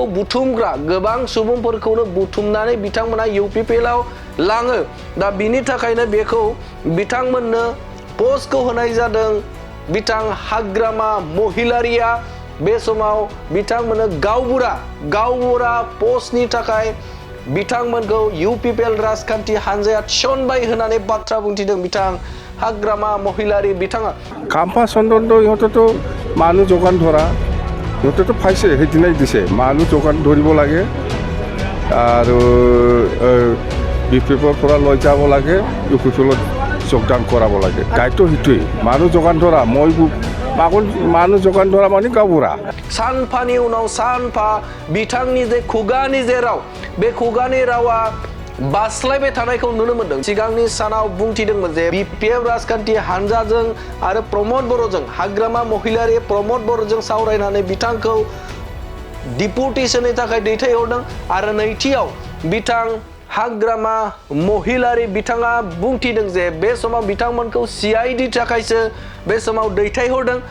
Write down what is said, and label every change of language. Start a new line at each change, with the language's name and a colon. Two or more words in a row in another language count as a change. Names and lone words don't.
Bodo: बुथुमग्रा गोबां सुबुंफोरखौनो बुथुमनानै बिथांमोना इउपिपिएलआव लाङो दा बिनि थाखायनो बेखौ बिथांमोननो पोस्टखौ होनाय जादों बिथां हाग्रामा महिलारिया बे समाव बिथांमोननो गावबुरा पोस्टनि थाखाय बिथांमोनखौ इउपिपिएल राजखान्थि हानजाया थिसनबाय होननानै बाथ्रा बुंथिदों बिथां हाग्रामा महिलारि बिथाङा
Assamese: खाम्फा चन्दन इহঁতেতো মানুহ যোগান ধৰা ইহঁতেতো পাইছে সেইদিনাই দিছে মানুহ যোগান ধৰিব লাগে আৰু বিপিএফৰ পৰা লৈ যাব লাগে ইউপিপিএলত যোগদান কৰাব লাগে দায়িত্ব সেইটোৱেই মানুহ যোগান ধৰা মানুহ যোগাन ধৰা মানে गावबुरा
Bodo: सानफानि उनाव सानफा बिथांनि जे खुगानि जे राव बे खुगानि रावा बास्लायबाय थानायखौ नुनो मोनदों सिगांनि सानाव बुंथिदोंमोन जे बिपिएफ राजखान्थि हानजाजों आरो प्रमोद बर'जों हाग्रामा महिलारि प्रमोद बर'जों सावरायनानै बिथांखौ डिपुटेसननि थाखाय दैथायहरदों आरो नैथियाव बिथां हाग्रामा महिलारि बिथाङा बुंथिदों जे बे समाव बिथांमोनखौ सिआइडि थाखायसो बे समाव दैथायहरदों